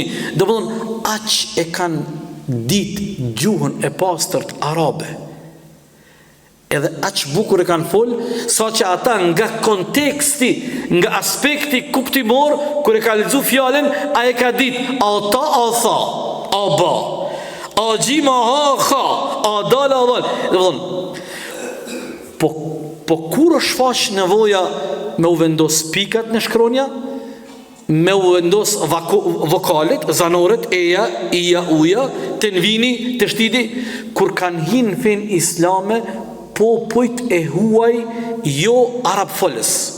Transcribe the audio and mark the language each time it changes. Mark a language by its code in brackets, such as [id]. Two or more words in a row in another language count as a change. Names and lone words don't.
[sq] Do më thonë, aq e kanë ditë gjuhën e pastërt arabe. Edhe aq bukur e kanë folë, sa që ata nga konteksti, nga aspekti kuptimor, kër e ka lexu fjallën, a e ka ditë, a ta, a tha, a ba, a gjima, ha, kha, a dal, a dal. Dhe më thonë, po kur është faq nevoja me u vendos pikat në shkronja, me u vendos vokalet, zanoret, eja, ija, uja, tenvini, të shtidi, kur kanë hinë fen islame, popujt e huaj jo arab folës.